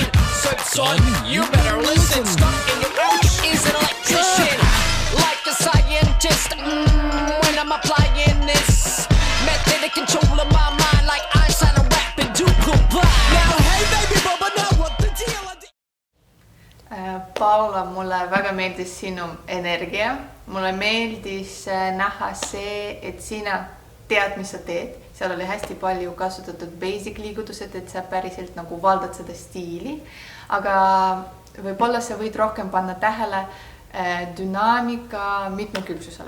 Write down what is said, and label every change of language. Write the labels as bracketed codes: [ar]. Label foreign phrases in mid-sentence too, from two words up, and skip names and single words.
[en] So son, you better listen. Stuck in your ouch is an electrician. Like a scientist, when I'm applying this method to control of my mind. Like Einstein and rap and do combine. Now hey baby bubba, now what the deal? [et] Paula, mulle väga meeldis sinu energia. Mulle meeldis näha see, et sina tead, mis sa teed. Seal oli hästi palju kasutatud basic liigutused, et sa päriselt nagu valdad seda stiili. Aga võib-olla sa võid rohkem panna tähele dünaamika mitmekülgsusele.